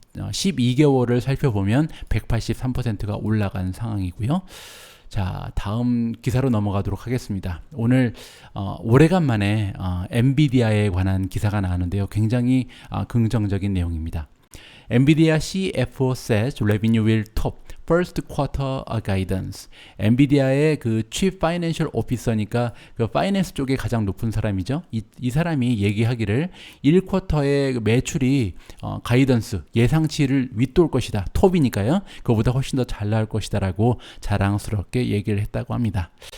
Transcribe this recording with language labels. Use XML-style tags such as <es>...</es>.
<ko>12개월을 살펴보면 183%가 올라간 상황이고요. 자, 다음 기사로 넘어가도록 하겠습니다. 오늘 오래간만에 엔비디아에 관한 기사가 나왔는데요. 굉장히 긍정적인 내용입니다.</ko> <en>엔비디아 CFO says revenue will top first quarter guidance.</en> <ko>엔비디아의 그 Chief Financial Officer니까 그 파이낸스 쪽에 가장 높은 사람이죠. 이 사람이 얘기하기를 1쿼터의 매출이 가이던스, 예상치를 윗돌 것이다. 톱이니까요. 그거보다 훨씬 더 잘 나올 것이다 라고 자랑스럽게 얘기를 했다고 합니다.</ko>